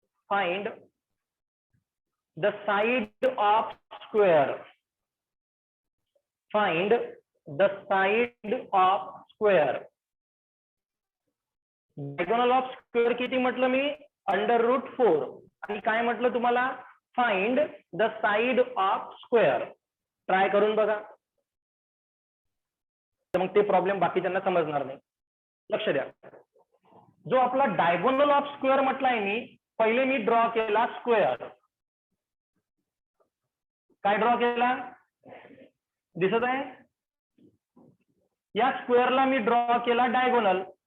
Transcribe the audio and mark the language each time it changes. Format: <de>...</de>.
<en>Find the side of square. Find the side of square.</en> <mr>Diagonal of square किती म्हटलं मी?</mr> <en>√4.</en> <mr>आणि काय म्हटलं तुम्हाला?</mr> <en>Find the side of square.</en> <mr>Try करून बघा, तर मग ते प्रॉब्लेम बाकीच्यांना समजणार नाही. लक्ष द्या. जो आपला डायगोनल ऑफ स्क्वेअर म्हटलाय मी, पहिले मी ड्रॉ केला स्क्वेअर. काय ड्रॉ केला? दिसत आहे? या स्क्वेअरला मी ड्रॉ केला डायगोनल.</mr>